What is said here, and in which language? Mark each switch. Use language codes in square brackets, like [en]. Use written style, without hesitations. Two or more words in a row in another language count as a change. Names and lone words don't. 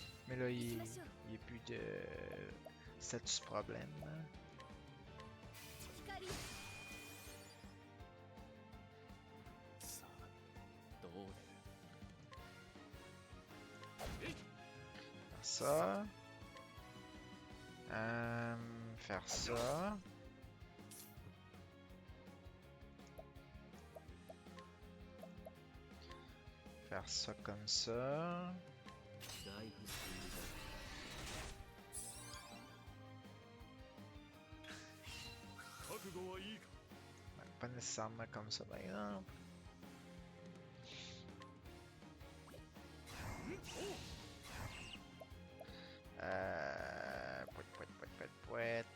[fr] Mais là, il n'y a plus de status problème. [ja] さあどう出る [fr] Faire ça. Faire ça. Faire ça comme ça. [ja] 大不思議 [fr] Ouais, pas nécessairement comme ça, par exemple. Pouet.